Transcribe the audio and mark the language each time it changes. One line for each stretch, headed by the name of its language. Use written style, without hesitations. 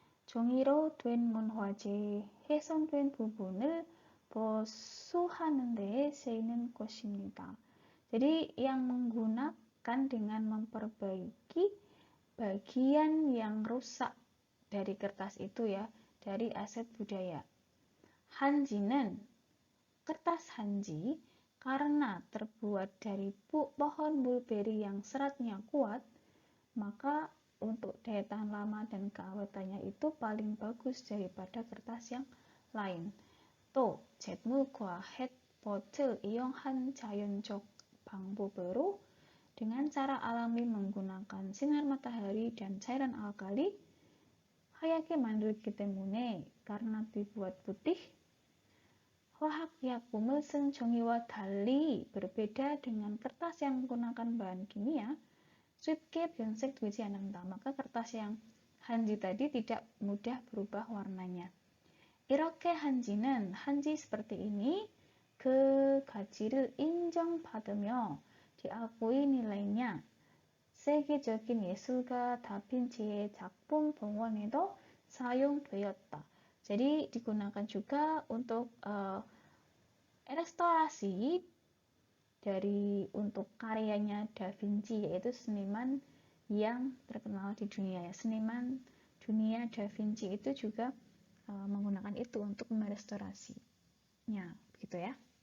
Korean: 종이로 된 문화재, 훼손된 부분을 보수하는 데 쓰이는 것입니다.
Indonesian: Jadi yang menggunakan dengan memperbaiki bagian yang rusak dari kertas itu ya, dari aset budaya.
Korean: 한지는
Indonesian: kertas hanji karena terbuat dari pohon mulberry yang seratnya kuat, maka untuk daya tahan lama dan keawetannya itu paling bagus daripada kertas yang lain.
Korean: 또 잿물과 햇볕을 이용한 자연적 방법으로
Indonesian: dengan cara alami menggunakan sinar matahari dan cairan alkali,
Korean: 하얗게 만들기 때문에
Indonesian: karena dibuat putih,
Korean: 화학약품을 쓴 종이와 달리
Indonesian: berbeda dengan kertas yang menggunakan bahan kimia,
Korean: 쉽게 변색되지 않는다.
Indonesian: Maka kertas yang hanji tadi tidak mudah berubah warnanya.
Korean: 이렇게 한지
Indonesian: seperti ini
Korean: 그 가치를 인정받으며
Indonesian: diakui nilainya.
Korean: 세계적인 예술가 다빈치의 작품 봉헌에도 사용되었다.
Indonesian: Jadi digunakan juga untuk restorasi untuk karyanya Da Vinci, yaitu seniman yang terkenal di dunia ya. Seniman dunia Da Vinci itu juga menggunakan itu untuk merestorasinya, begitu ya.